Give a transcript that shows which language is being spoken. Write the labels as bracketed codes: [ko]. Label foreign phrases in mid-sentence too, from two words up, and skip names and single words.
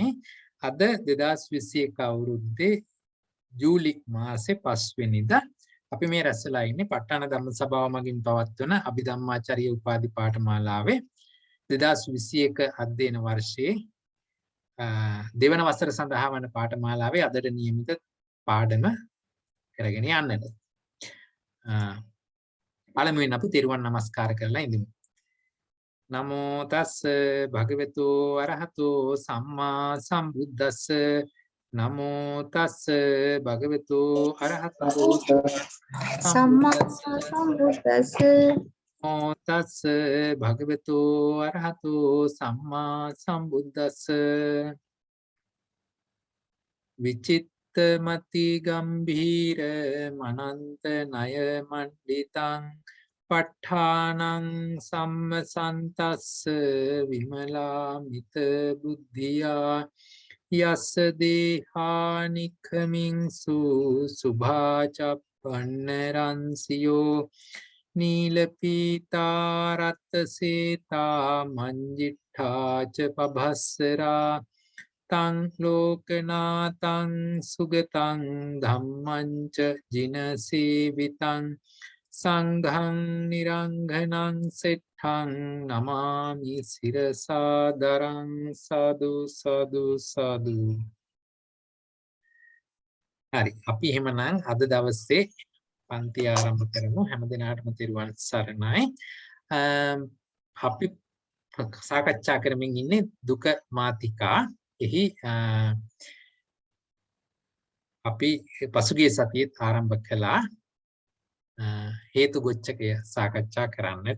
[si] අද 2021 අවුරුද්දේ ජූලි මාසේ 5 වෙනිදා අපි මේ රැස්වලා ඉන්නේ ප ဋ ාණ ධම්ම සභාව මගින් පවත්වන අභිධම්මාචාර්ය උපාධි පාඨමාලාවේ 2021 අධ්‍යයන වර්ෂයේ දෙවන වසර සඳහා වන පාඨමාලාවේ අදට නියමිත පාඩම කරගෙන යන්නට. පළමුවෙන් අපි තෙරුවන් නමස්කාර කරලා ඉඳිමු. [pi] නමෝ තස් භගවතු අරහතෝ සම්මා සම්බුද්දස්ස නමෝ තස් භගවතු අරහතෝ සම්මා සම්බුද්දස්ස නමෝ තස් භගවතු අරහතෝ සම්මා සම්බුද්දස්ස විචිත්තමති ගම්භීර මනන්ත ණය මණ්ඩිතං ප ဋ ාණං සම්මසන්තස්ස විමලාමිත බුද්ධියා යස්ස දේහානික්ඛමින්සු සුභාචප්පන්න රන්සියෝ නීලපීතා රත්සේතා මංජිට්ඨා ච පභස්සරා තං ලෝකනාතං සුගතං ධම්මං ච ජිනසේවිතං සංඝං නිරංඝනං සෙට්ඨං නමාමි සිරසාදරං සාදු සාදු සාදු. [si] හරි, අපි එහෙමනම් අද දවසේ පන්ති ආරම්භ කරමු. හැම දිනාටම තෙරුවන් සරණයි. අපි සාකච්ඡා කරමින් ඉන්නේ දුක මාතිකා. එහි අපි පසුගිය සතියේ ආරම්භ කළා හේතු ගොච්ඡකය සාකච්ඡා කරන්නට.